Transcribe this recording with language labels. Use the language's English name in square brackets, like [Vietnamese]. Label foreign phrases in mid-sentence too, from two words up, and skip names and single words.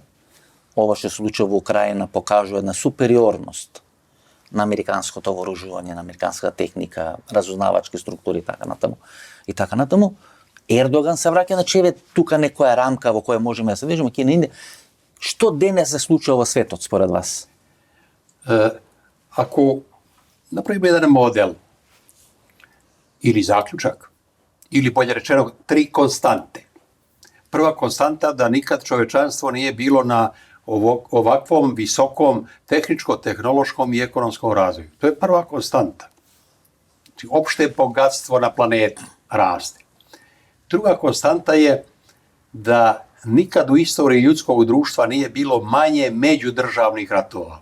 [Macedonian] Ова што се случува во Украина покажува една супериорност на американското вооружување, на американската техника, разузнавачки структури и така натаму. Ердоган се враќа, значи еве тука некоја рамка во која можеме да се движиме, Кина, Индија. Што денес се случува во светот според вас? Ако направиме еден модел или заклучак, или [Serbian] болje rečeno 3 konstante. Prva konstanta da nikad čovečanstvo nije bilo na ovakvom visokom tehničko-tehnološkom i ekonomskom razvoju. To je prva konstanta. Znači, opšte bogatstvo na planeti raste. Druga konstanta je da nikad u istoriji ljudskog društva nije bilo manje međudržavnih ratova.